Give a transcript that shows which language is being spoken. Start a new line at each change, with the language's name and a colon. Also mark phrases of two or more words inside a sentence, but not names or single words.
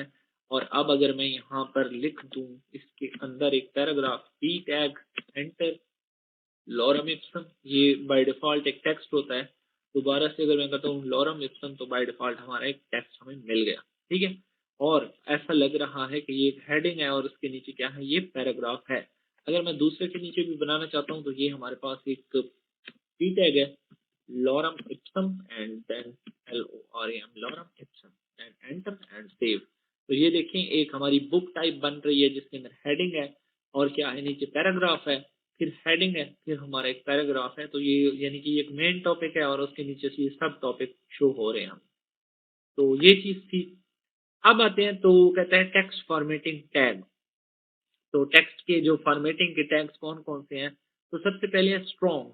Hindi: और अब अगर मैं यहाँ पर लिख दूं इसके अंदर एक पैराग्राफ,
English: p tag enter,
Latin: lorem ipsum,
Hindi: ये
English: by default
Hindi: एक टेक्स्ट होता है। दोबारा से अगर मैं कहता हूँ
Latin: lorem ipsum,
Hindi: तो
English: by default
Hindi: हमारा एक टेक्स्ट हमें मिल गया। ठीक है, और ऐसा लग रहा है कि ये एक हेडिंग है और उसके नीचे क्या है, ये पैराग्राफ है। अगर मैं दूसरे के नीचे भी बनाना चाहता हूँ, तो ये हमारे पास एक
English: p tag
Hindi: है,
Latin: lorem ipsum,
English: and then LOREM,
Latin: lorem ipsum,
English: and enter and save।
Hindi: तो ये देखें एक हमारी
English: book type
Hindi: बन रही है जिसके अंदर हेडिंग है और क्या है, नीचे पैराग्राफ है, फिर हेडिंग है, फिर हमारा एक पैराग्राफ है। तो ये यानी कि एक
English: main topic
Hindi: है और उसके नीचे से
English: sub topic show
Hindi: हो रहे हैं हम। तो ये चीज थी। अब आते हैं तो कहता है
English: text formatting tag.
Hindi: तो टेक्स्ट के जो फॉर्मेटिंग के टैग्स कौन कौन से हैं, तो सबसे पहले है स्ट्रॉन्ग।